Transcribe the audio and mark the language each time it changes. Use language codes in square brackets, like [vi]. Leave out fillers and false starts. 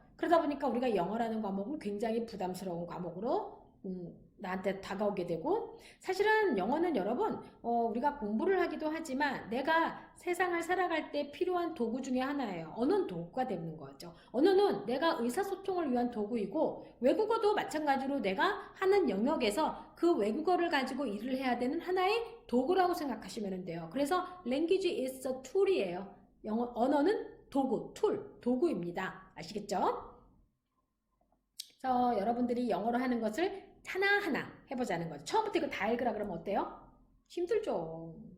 [ko] 그러다 보니까 우리가 영어라는 과목은 굉장히 부담스러운 과목으로 나한테 다가오게 되고 사실은 영어는 여러분 우리가 공부를 하기도 하지만 내가 세상을 살아갈 때 필요한 도구 중에 하나예요. 언어는 도구가 되는 거죠. 언어는 내가 의사소통을 위한 도구이고 외국어도 마찬가지로 내가 하는 영역에서 그 외국어를 가지고 일을 해야 되는 하나의 도구라고 생각하시면 돼요. 그래서 [en] language is a tool이에요. [ko] 언어는 도구, 도구입니다. 아시겠죠? 그래서 여러분들이 영어로 하는 것을 하나하나 해보자는 거죠. 처음부터 이거 다 읽으라 그러면 어때요? 힘들죠.